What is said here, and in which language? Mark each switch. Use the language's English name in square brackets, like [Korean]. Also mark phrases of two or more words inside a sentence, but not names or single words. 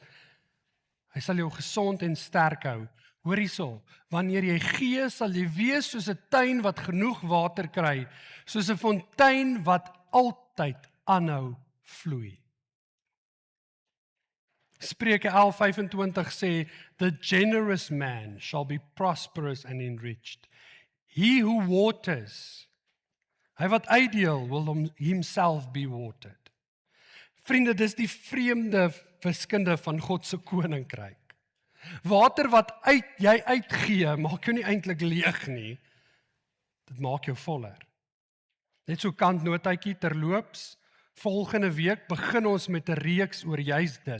[Afrikaans] Hy sal jou gesond en sterk hou. Hoor hierso, wanneer jy gee, sal jy wees soos 'n tuin wat genoeg water kry, soos 'n fontein wat altyd aanhou vloei. Spreuke 11:25 sê: [English] the generous man shall be prosperous and enriched. He who waters, [Afrikaans] hy wat uitdeel, [English] will himself be watered. [Afrikaans] Vriende, dis die vreemde wiskunde van God se koninkryk. Water wat jy uitgee, maak jou nie eintlik leeg nie. Dit maak jou voller. Net so kantnootjie terloops, volgende week begin ons met 'n reeks oor juis dit.